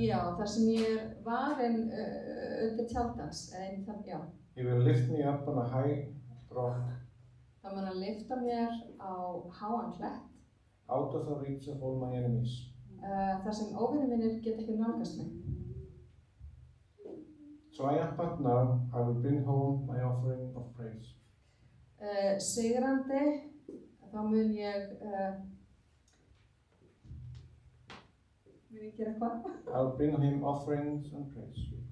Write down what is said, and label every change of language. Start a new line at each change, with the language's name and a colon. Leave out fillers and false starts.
Icelandic: Já, þar sem ég varin undir tjaldans, já.
English: He will lift me up on a high rock.
Icelandic: Þá mun hann lyfta mér á háan klett.
English: Out of the reach of all my enemies.
Icelandic: Þar sem óvinir mínir geta ekki nálgast mig.
English: Triumphant now, I will bring home my offering of praise.
Icelandic: Sigrandi, þá mun ég gera hvað?
English: I'll bring him offerings and praise.